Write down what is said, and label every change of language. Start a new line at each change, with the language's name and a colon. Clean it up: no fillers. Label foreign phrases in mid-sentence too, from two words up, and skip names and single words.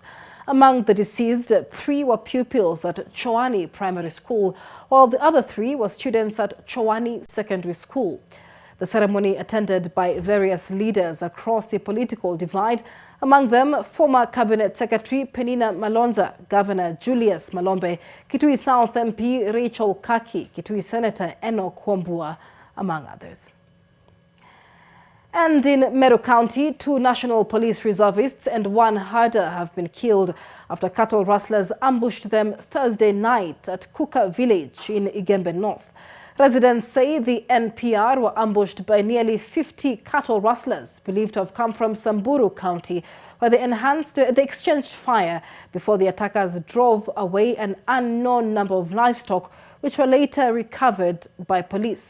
English: Among the deceased, 3 were pupils at Choani Primary School, while the other 3 were students at Choani Secondary School. The ceremony attended by various leaders across the political divide, among them former Cabinet Secretary Penina Malonza, Governor Julius Malombe, Kitui South MP Rachel Kaki, Kitui Senator Enoch Wambua, among others. And in Meru County, 2 National Police reservists and 1 herder have been killed after cattle rustlers ambushed them Thursday night at Kuka village in Igembe North. Residents say the NPR were ambushed by nearly 50 cattle rustlers believed to have come from Samburu County, where they exchanged fire before the attackers drove away an unknown number of livestock, which were later recovered by police.